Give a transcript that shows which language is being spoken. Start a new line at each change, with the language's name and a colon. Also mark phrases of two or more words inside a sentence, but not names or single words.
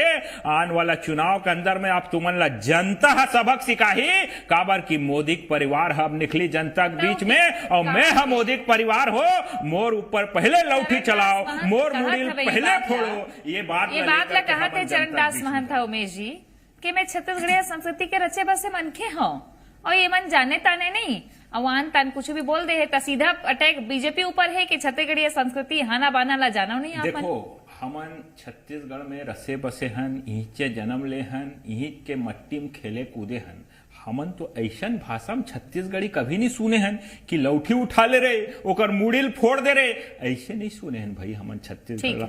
Chhattisgarhi: आने वाला चुनाव के अंदर में आप तुमन ला जनता सबक सिखाही, काबर की मोदी परिवार अब निकली जनता के बीच में, और मैं हम मोदी परिवार हो, मोर ऊपर पहले लौठी चलाओ, मोर मुड़ी पहले फोड़ो। ये बात ला कहा थे चरणदास महंत उमेश जी कि मैं छत्तीसगढ़िया संस्कृति के रचे बसे मनखे हूँ, और ये मन जाने ताने नहीं, अवान तान कुछ भी बोल दे है तो सीधा अटैक बीजेपी ऊपर है कि छत्तीसगढ़िया संस्कृति हाना बाना ला जाना नहीं। देखो हमन छत्तीसगढ़ में रसे बसे हन, यहीं के जन्म ले हन, यहीं के मट्टी में खेले कूदे हन। हमन तो ऐसा भाषा में छत्तीसगढ़ी कभी नहीं सुने हन कि लौठी उठा ले रहे ओकर मुड़िल फोड़ दे रहे, ऐसे नहीं सुने हन भाई हमन छत्तीसगढ़।